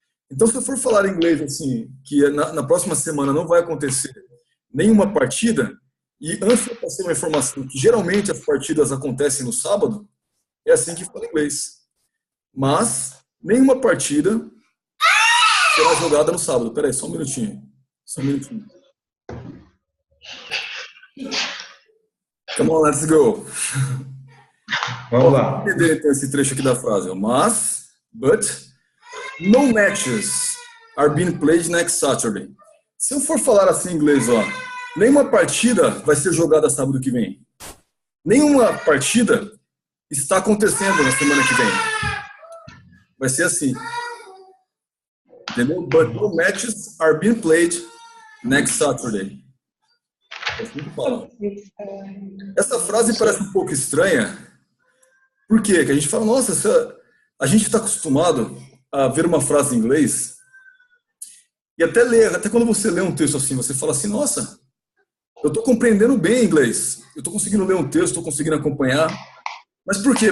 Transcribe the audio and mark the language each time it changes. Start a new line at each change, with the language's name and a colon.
Portuguese: Então, se eu for falar em inglês assim, que na próxima semana não vai acontecer nenhuma partida, e antes eu passei uma informação que geralmente as partidas acontecem no sábado, é assim que fala em inglês. Mas nenhuma partida será jogada no sábado. Peraí, só um minutinho.
English: Come on, let's go.
Portuguese: Vamos lá. Vamos entender então esse trecho aqui da frase. Mas,
English: but, no matches are being played next Saturday.
Portuguese: Se eu for falar assim em inglês, ó, nenhuma partida vai ser jogada sábado que vem. Nenhuma partida está acontecendo na semana que vem. Vai ser assim. Entendeu?
English: But no matches are being played next Saturday.
Portuguese: É assim que fala. Essa frase parece um pouco estranha. Por quê? Que a gente fala, nossa, a gente está acostumado a ver uma frase em inglês e até quando você lê um texto assim, você fala assim, nossa, eu estou compreendendo bem inglês, eu estou conseguindo ler um texto, estou conseguindo acompanhar. Mas por quê?